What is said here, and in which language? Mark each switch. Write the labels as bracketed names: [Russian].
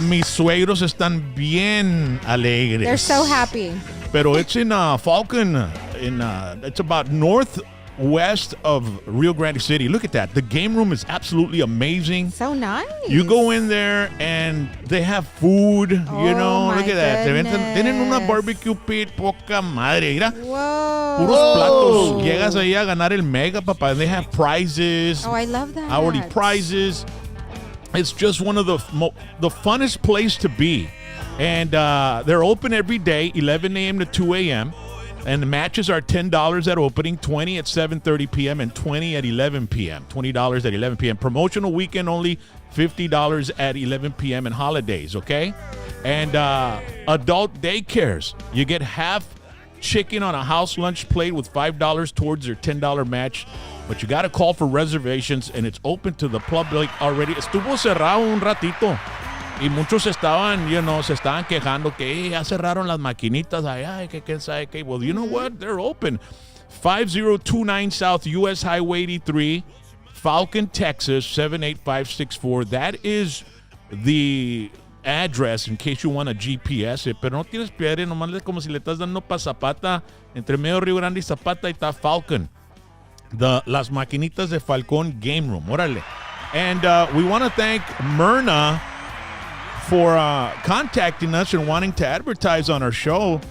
[Spanish] Mis suegros están bien alegres. [English] They're so happy. Pero it's in Falcon. It's about north west of Rio Grande City. Look at that. The game room is absolutely amazing. So nice. You go in there and they have food, Oh, look at that. goodness. [Spanish] Tienen una barbecue pit, poca madre. Mira, [English] Whoa. [Spanish] puros platos. Llegas ahí a ganar el mega, papá. [English] And they have prizes, Oh, I love that. hourly prizes. It's just one of the funnest place to be. And they're open every day, 11 a.m. to 2 a.m. And the matches are $10 at opening, $20 at 7:30 p.m., and $20 at 11 p.m. $20 at 11 p.m. Promotional weekend only, $50 at 11 p.m. and holidays, okay? And adult daycares. You get half chicken on a house lunch plate with $5 towards their $10 match. But you got to call for reservations, and it's open to the public already. [Spanish] Estuvo cerrado un ratito. Y muchos estaban, se estaban quejando que ya cerraron las maquinitas allá, que quién sabe qué. [English] Well, you know what? They're open. 5029 South US Highway 83, Falcon, Texas, 78564. That is the address in case you want a GPS it. [Spanish] Pero no tienes piedra, nomás es como si le estás dando pa Zapata. Entre medio Río Grande y Zapata y está Falcon. Las maquinitas de Falcón Game Room. Órale. [English] And we want to thank Myrna for contacting us and wanting to advertise on our show.